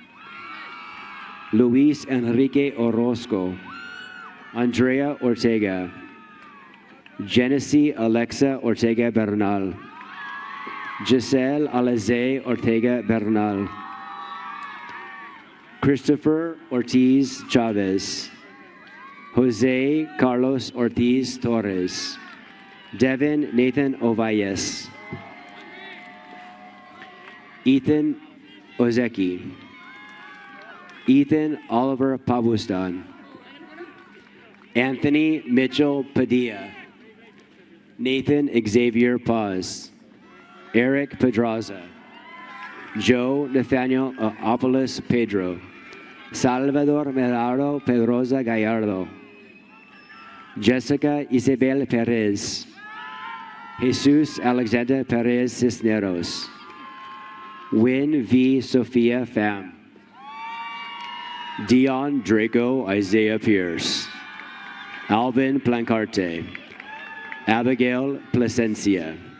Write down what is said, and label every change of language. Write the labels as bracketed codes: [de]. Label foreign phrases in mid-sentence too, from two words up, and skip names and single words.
[en] Luis Enrique Orozco, Andrea Ortega, Genesee Alexa Ortega Bernal, Giselle Alize Ortega Bernal, Christopher Ortiz Chavez, Jose Carlos Ortiz Torres, Devin Nathan Ovalles, Ethan Ozeki, Ethan Oliver Pabustan, Anthony Mitchell Padilla, Nathan Xavier Paz, Eric Pedraza, Joe Nathaniel Opolis Pedro, Salvador Meraro Pedroza Gallardo, Jessica Isabel Perez, Jesus Alexander Perez Cisneros, Win V. Sophia Pham, Dion Draco Isaiah Pierce, Alvin Plancarte, Abigail Placencia,